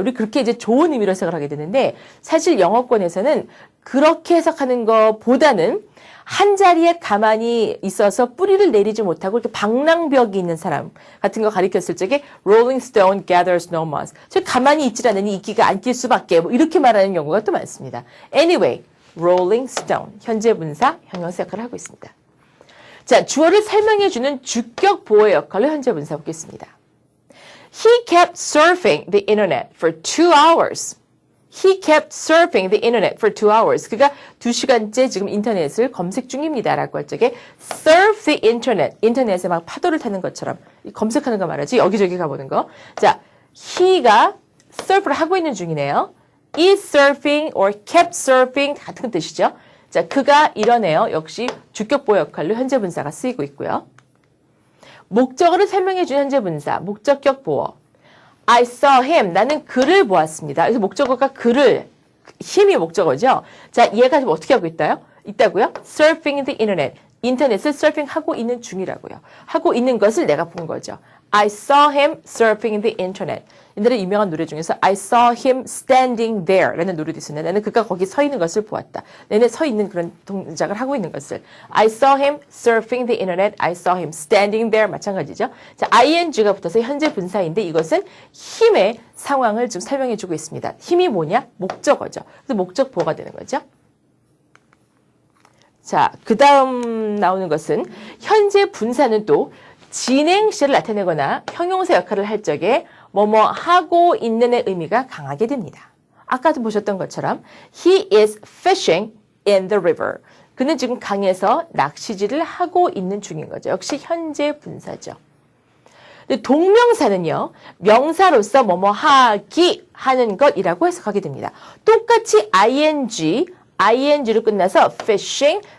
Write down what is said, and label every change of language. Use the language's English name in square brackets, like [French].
[Korean] 우리 그렇게 이제 좋은 의미로 해석을 하게 되는데 사실 영어권에서는 그렇게 해석하는 것보다는 한 자리에 가만히 있어서 뿌리를 내리지 못하고 이렇게 방랑벽이 있는 사람 같은 거 가리켰을 적에 [English] rolling stone gathers no moss. [Korean] 즉 가만히 있질 않으니 이끼가 안 낄 수밖에 이렇게 말하는 경우가 또 많습니다. [English] Anyway, rolling stone. [Korean] 현재 분사, 형용사 역할을 하고 있습니다. 자, 주어를 설명해주는 주격 보호 역할로 현재 분사 보겠습니다. [English] He kept surfing the internet for 2 hours. He kept surfing the internet for 2 hours. [Korean] 그가 2시간째 지금 인터넷을 검색 중입니다라고 할 적에 [English] surf the internet. [Korean] 인터넷에 막 파도를 타는 것처럼 검색하는 거 말하지. 여기저기 가보는 거. 자, he가 surf를 하고 있는 중이네요. [English] is surfing or kept surfing [Korean] 같은 뜻이죠. 자, 그가 이러네요. 역시 주격보호 역할로 현재 분사가 쓰이고 있고요. 목적어를 설명해준 현재 분사, 목적격 보호. [English] I saw him. [Korean] 나는 그를 보았습니다. 그래서 목적어가 그를, 힘이 목적어죠. 자, 얘가 지금 어떻게 하고 있다고요? [English] Surfing the internet. [Korean] 인터넷을 서핑하고 있는 중이라고요. 하고 있는 것을 내가 본 거죠. [English] I saw him surfing the internet. [Korean] 옛날에 유명한 노래 중에서 [English] I saw him standing there [Korean] 라는 노래도 있었는데 나는 그가 거기 서 있는 것을 보았다. 내내 서 있는 그런 동작을 하고 있는 것을. [English] I saw him surfing the internet. I saw him standing there. [Korean] 마찬가지죠. 자, ing가 붙어서 현재 분사인데 이것은 힘의 상황을 좀 설명해 주고 있습니다. 힘이 뭐냐? 목적어죠. 그래서 목적 보호가 되는 거죠. 자, 그 다음 나오는 것은 현재 분사는 또 진행 시제를 나타내거나 형용사 역할을 할 적에 뭐뭐 하고 있는의 의미가 강하게 됩니다. 아까도 보셨던 것처럼 [English] He is fishing in the river. [Korean] 그는 지금 강에서 낚시질을 하고 있는 중인 거죠. 역시 현재 분사죠. 근데 동명사는요. 명사로서 뭐뭐 하기 하는 것이라고 해석하게 됩니다. 똑같이 ing로 끝나서 fishing,